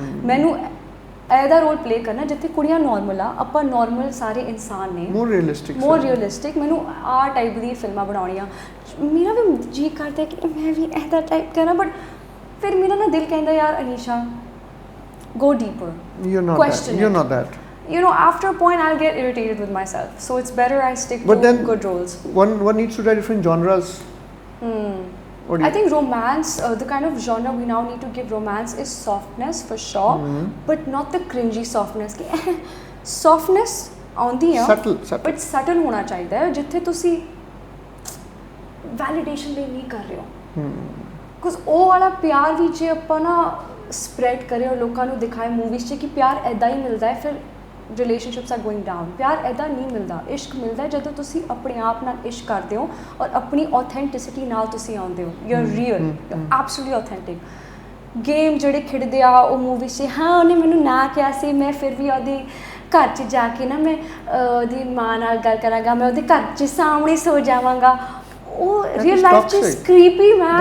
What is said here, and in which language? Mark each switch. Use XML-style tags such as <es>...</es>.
<pa>ਮੈਨੂੰ ਇਹਦਾ role play ਕਰਨਾ ਜਿੱਥੇ ਕੁੜੀਆਂ ਨੋਰਮਲ ਆ, ਆਪਾਂ ਨੋਰਮਲ ਸਾਰੇ ਇਨਸਾਨ ਨੇ,</pa> <en>More realistic.</en> <pa>ਮੈਨੂੰ ਆਹ ਟਾਈਪ ਦੀ ਫਿਲਮਾਂ ਬਣਾਉਣੀਆਂ। ਮੇਰਾ ਵੀ ਜੀ ਕਰਦਾ ਕਿ ਮੈਂ ਵੀ ਇਹਦਾ ਟਾਈਪ ਕਰਾਂ, ਬਟ ਫਿਰ ਮੇਰਾ ਨਾ ਦਿਲ ਕਹਿੰਦਾ ਯਾਰ Anisha,</pa> <en>go deeper, question it. After a point I'll get irritated with myself, so it's better I stick to good roles. One needs to try different genres. I think romance, the kind of genre we now need to give romance is softness for sure, but not the cringy softness.</en> <pa>Softness ਆਉਂਦੀ ਆ,</pa> <en>but subtle</en> <pa>ਹੋਣਾ ਚਾਹੀਦਾ ਹੈ, ਜਿੱਥੇ ਤੁਸੀਂ validation ਲਈ ਨਹੀਂ ਕਰ ਰਹੇ ਹੋ। ਬਿਕੋਜ਼ ਉਹ ਵਾਲਾ ਪਿਆਰ ਵੀ ਜੇ ਆਪਾਂ ਨਾ ਸਪਰੈਡ ਕਰੇ ਔਰ ਲੋਕਾਂ ਨੂੰ ਦਿਖਾਏ ਮੂਵੀਜ਼ 'ਚ ਕਿ ਪਿਆਰ ਇੱਦਾਂ ਹੀ ਮਿਲਦਾ ਹੈ, ਫਿਰ</pa> <en>relationships are going down.</en> <hi>प्यार ऐदा नहीं मिलता, इश्क मिलता है</hi> <pa>ਜਦੋਂ ਤੁਸੀਂ ਆਪਣੇ ਆਪ ਨਾਲ ਇਸ਼ਕ ਕਰਦੇ ਹੋ ਔਰ ਆਪਣੀ authenticity ਨਾਲ ਤੁਸੀਂ ਆਉਂਦੇ ਹੋ.</pa> <en>You're real, you're absolutely authentic.</en> <pa>Game ਜਿਹੜੇ ਖੇਡਦੇ ਆ ਉਹ ਮੂਵੀ 'ਚ ਹਾਂ ਉਹਨੇ ਮੈਨੂੰ ਨਾ ਕਿਹਾ ਸੀ ਮੈਂ ਫਿਰ ਵੀ ਉਹਦੀ ਘਰ 'ਚ ਜਾ ਕੇ ਨਾ ਮੈਂ ਉਹਦੀ ਮਾਂ ਨਾਲ ਗੱਲ ਕਰਾਂਗਾ ਮੈਂ ਉਹਦੇ ਘਰ 'ਚ ਸਾਹਮਣੇ ਸੋ ਜਾਵਾਂਗਾ. ਉਹ ਰੀਅਲ ਲਾਈਫ 'ਚ</pa> <en>creepy man.</en>